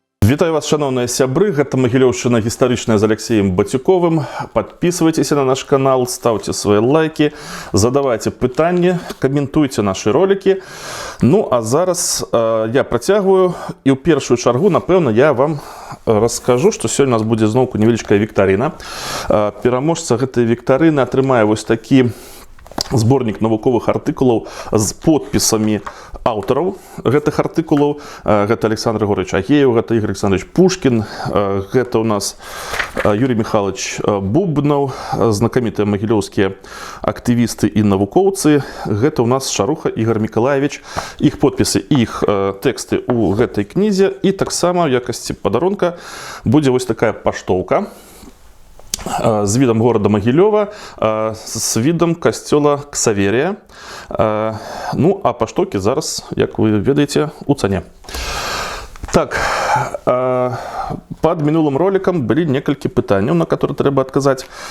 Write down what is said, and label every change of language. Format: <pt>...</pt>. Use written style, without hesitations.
<be>Вітаю вас, шановныя сябры, гэта Магілёўшчына гістарычная з Алексеем Батюковым.</be> <ru>Подписывайтесь на наш канал, ставьте свои лайки, задавайте пытанні, комментуйте наши ролики.</ru> <be>Ну, а зараз я працягваю, і ў першую чаргу, напэўна, я вам раскажу, што сёння у нас будзе зноўку невялічкая віктарына. Пераможца гэтай віктарыны атрымае вось такі зборнік навуковых артыкулаў з подпісамі аўтараў гэтых артыкулаў. Гэта Александр Григорьевич Агеев, гэта Игорь Александрович Пушкин, гэта у нас Юрий Михайлович Бубнов, знакамітыя магілёўскія актывісты і навукоўцы. Гэта у нас Шаруха Игорь Миколаевич. Іх подпісы, іх тэксты у гэтай кнізе. І таксама ў якасці падарунка будзе вось такая паштоўка з відам горада Магілёва, з відам касцёла Ксаверія. Ну, а паштоўкі зараз, як вы ведаеце, у цане. Так, пад мінулым роликам былі некалькі пытанняў, на которые трэба адказаць.</be>